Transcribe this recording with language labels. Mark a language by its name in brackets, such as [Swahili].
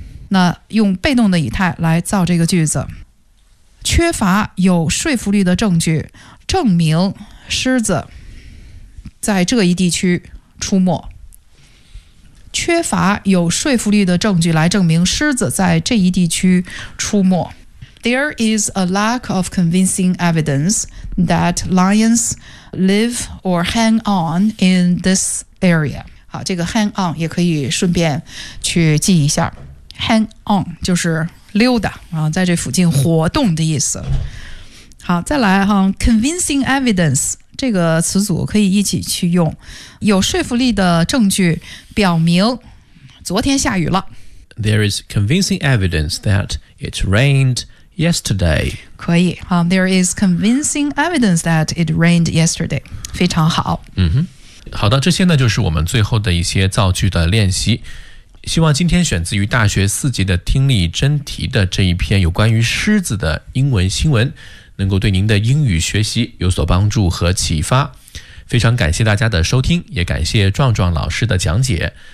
[Chinese] 那用被动的语态来造这个句子，缺乏有说服力的证据证明狮子在这一地区出没，缺乏有说服力的证据来证明狮子在这一地区出没。 [English] There is a lack of convincing evidence that lions live or hang on in this area. [Chinese] 好，这个 hang on 也可以顺便去记一下。 Hang on 就是溜达，在这附近活动的意思。好，再来哈 ，convincing evidence 这个词组可以一起去用。有说服力的证据表明昨天下雨了。 [English] There is convincing evidence that it rained. Yesterday. [Chinese] 可以、 [English] There is convincing evidence that it rained yesterday. [Chinese] 非常好。好的，这些呢就是我们最后的一些造句的练习。希望今天选自于大学四级的听力真题的这一篇有关于狮子的英文新闻能够对您的英语学习有所帮助和启发。非常感谢大家的收听，也感谢壮壮老师的讲解。